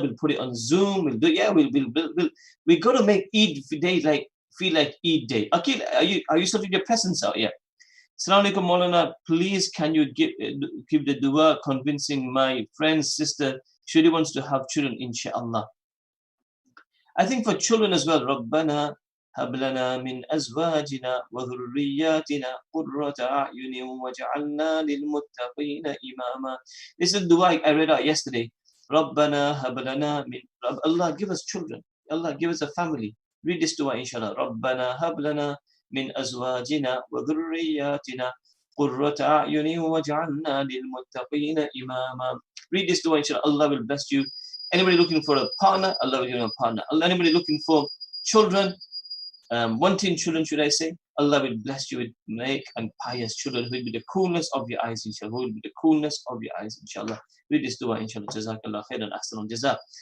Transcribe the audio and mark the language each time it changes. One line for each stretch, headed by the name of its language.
English: We'll put it on Zoom. We'll do. Yeah, we got to make Eid day feel like Eid day. Akil, are you sorting your presents out? Yeah. Assalamu alaikum, Maulana. Please, can you give the dua convincing my friend's sister she really wants to have children, inshallah. I think for children as well,
Arabic: Rabbana هب لنا من أزواجنا وذرياتنا قرة أعين وجعلنا للمتقين إماما.
English: This is the dua I read out yesterday.
Arabic: ربنا هب لنا من
English: Allah, give us children. Allah, give us a family. Read this dua, inshallah.
Arabic: ربنا هب لنا من أزواجنا وذرياتنا قرة أعين وجعلنا للمتقين إماما.
English: Read this dua, inshallah. Allah will bless you. Anybody looking for a partner, Allah will give you a partner. Anybody looking for children, wanting children, should I say, Allah will bless you with make and pious children who will be the coolness of your eyes, inshallah. Who will be the coolness of your eyes, inshallah. Read this dua, inshallah. Jazakallah khairan, ahsanul jazak.